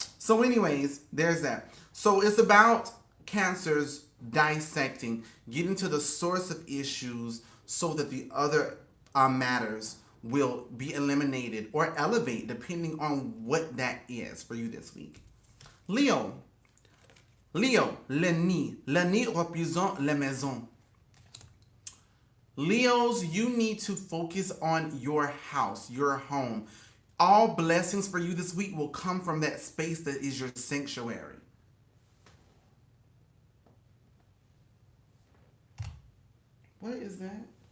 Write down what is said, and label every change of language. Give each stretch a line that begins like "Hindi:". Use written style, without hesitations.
English: So, anyways, there's that. So it's about cancers dissecting, getting to the source of issues, so that the other matters will be eliminated or elevate depending on what that is for you this week.
French: Leo. Leo, le nid. Le nid représente la maison.
English: Leos, you need to focus on your house, your home. All blessings for you this week will come from that space that is your sanctuary. What is that?